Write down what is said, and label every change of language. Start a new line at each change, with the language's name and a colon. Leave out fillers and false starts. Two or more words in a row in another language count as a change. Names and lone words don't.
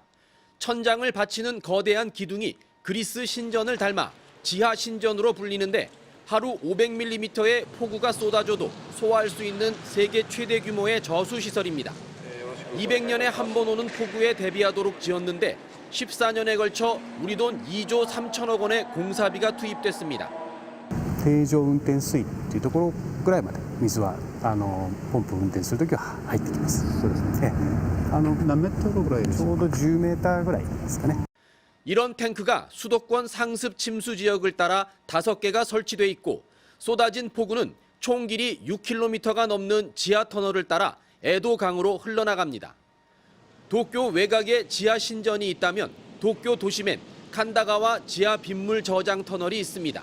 Korean: 천장을 받치는 거대한 기둥이 그리스 신전을 닮아 지하 신전으로 불리는데 하루 500mm의 폭우가 쏟아져도 소화할 수 있는 세계 최대 규모의 저수시설입니다. 200년에 한 번 오는 폭우에 대비하도록 지었는데 14년에 걸쳐 우리 돈 2조 3천억 원의 공사비가 투입됐습니다.
Japanese: 定常運転水というところぐらいまで水はポンプを運転するときは入ってきます。そうですね。何メートルぐらいですか？ちょうど10メーターぐらいですかね。
Korean: 이런 탱크가 수도권 상습 침수 지역을 따라 5개가 설치돼 있고 쏟아진 폭우는 총 길이 6km가 넘는 지하 터널을 따라 에도강으로 흘러나갑니다. 도쿄 외곽에 지하 신전이 있다면 도쿄 도심엔 칸다가와 지하 빗물 저장 터널이 있습니다.